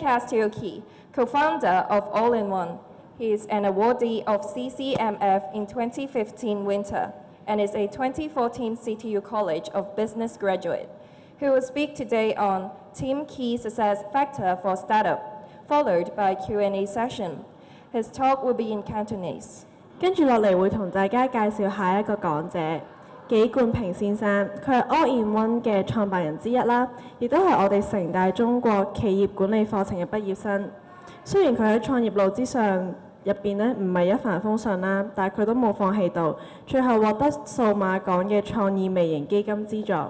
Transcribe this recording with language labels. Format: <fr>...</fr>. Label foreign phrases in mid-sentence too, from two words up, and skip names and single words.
<en>Castie, co-founder of All-in-One. He is an awardee of CCMF in 2015 winter and is a 2014 CityU College of Business graduate. who will speak today on Team Key Success Factor for Startup, followed by Q&A session. His talk will be in Cantonese.</en> <yue>跟住落嚟會同大家介紹下一個講者紀冠平先生，佢係 All-in-One 嘅創辦人之一啦，亦都係我哋城大中國企業管理課程嘅畢業生。雖然佢喺創業路之上入邊呢唔係一帆風順啦，但係佢都冇放棄到，最後獲得數碼港嘅創意微型基金資助。</yue>